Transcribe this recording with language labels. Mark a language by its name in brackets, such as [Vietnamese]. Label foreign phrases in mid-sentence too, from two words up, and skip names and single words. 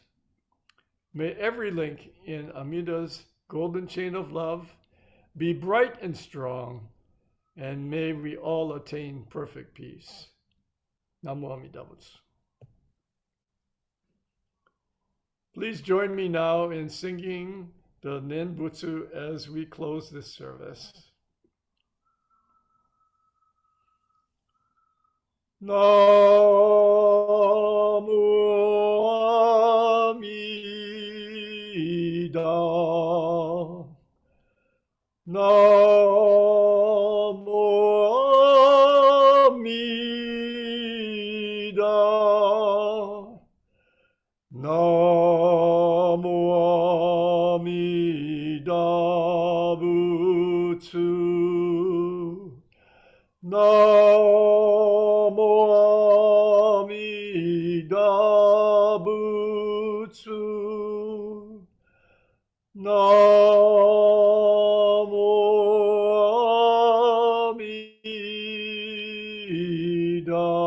[English] May every link in Amida's Golden Chain of Love be bright and strong, and may we all attain perfect peace. [Japanese] 南無阿弥陀仏. [English] Please join me now in singing the Nenbutsu as we close this service. [Japanese] 南無阿弥陀. 南無阿弥陀. 南無阿弥陀仏. 南無阿弥陀仏. 南無阿弥陀.